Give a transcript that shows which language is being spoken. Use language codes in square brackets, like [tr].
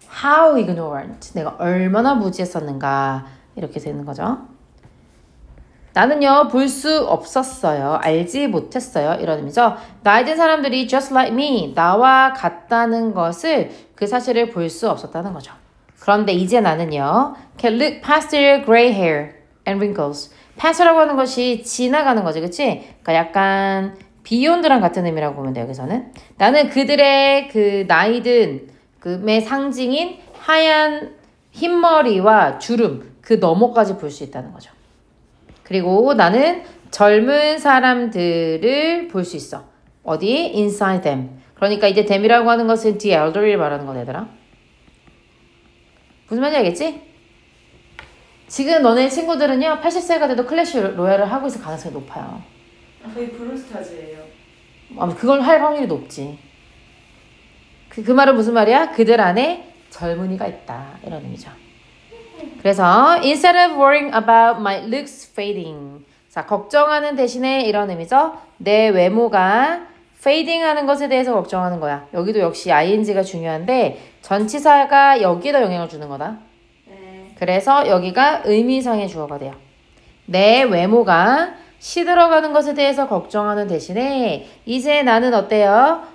[en] How ignorant. [ko] 내가 얼마나 무지했었는가. 이렇게 되는 거죠. 나는요 볼 수 없었어요. 알지 못했어요. 이런 의미죠. 나이 든 사람들이 [en] just like me, [ko] 나와 같다는 것을 그 사실을 볼 수 없었다는 거죠. 그런데 이제 나는요 [en] can look past their gray hair and wrinkles. [ko] pass라고 하는 것이 지나가는 거지. 그치? 그러니까 약간 beyond랑 같은 의미라고 보면 돼요. 여기서는. 나는 그들의 그 나이 든 금의 상징인 하얀 흰머리와 주름 그 너머까지 볼 수 있다는 거죠. 그리고 나는 젊은 사람들을 볼 수 있어. 어디? [en] inside them. [ko] 그러니까 이제 them이라고 하는 것은 the elderly를 말하는 거네, 얘들아. 무슨 말인지 알겠지? 지금 너네 친구들은요, 80세가 돼도 클래시 로얄을 하고 있을 가능성이 높아요. 거의 브루스타즈예요. 그걸 할 확률이 높지. 그 말은 무슨 말이야? 그들 안에 젊은이가 있다. 이런 의미죠. 그래서 [en] instead of worrying about my looks fading. [ko] 자, 걱정하는 대신에 이런 의미죠. 내 외모가 fading 하는 것에 대해서 걱정하는 거야. 여기도 역시 ing가 중요한데 전치사가 여기에다 영향을 주는 거다. 네. 그래서 여기가 의미상의 주어가 돼요. 내 외모가 시들어가는 것에 대해서 걱정하는 대신에 이제 나는 어때요?